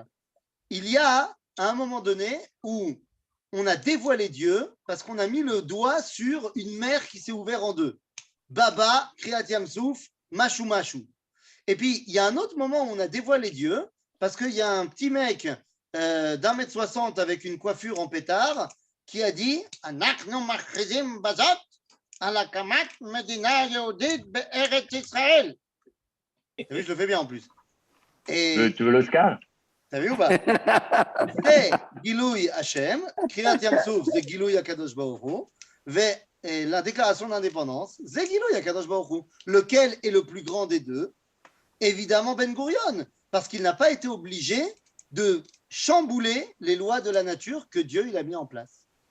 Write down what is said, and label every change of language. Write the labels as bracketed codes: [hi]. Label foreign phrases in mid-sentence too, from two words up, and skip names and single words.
[fr] Il y a un moment donné où on a dévoilé Dieu parce qu'on a mis le doigt sur une mer qui s'est ouverte en deux. [he] Baba, Kriyat Yamsouf, Mashou Mashou. [fr] Et puis, il y a un autre moment où on a dévoilé Dieu parce qu'il y a un petit mec d'1m60 avec une coiffure en pétard qui a dit [he] אנחנו מכריזים בזאת על הקמת מדינה יהודית בארץ ישראל. [fr] T'as vu, je le fais bien en plus. Et Tu veux l'Oscar? t'as vu ou pas? C'est [he] גילוי השם, [fr] Kriyat Yamsouf, c'est [he] גילוי הקדוש ברוך הוא, [fr] et la déclaration d'indépendance, c'est [he] גילוי הקדוש ברוך הוא. [fr] Lequel est le plus grand des deux? Évidemment Ben Gurion, parce qu'il n'a pas été obligé de chambouler les lois de la nature que Dieu il a mis en place.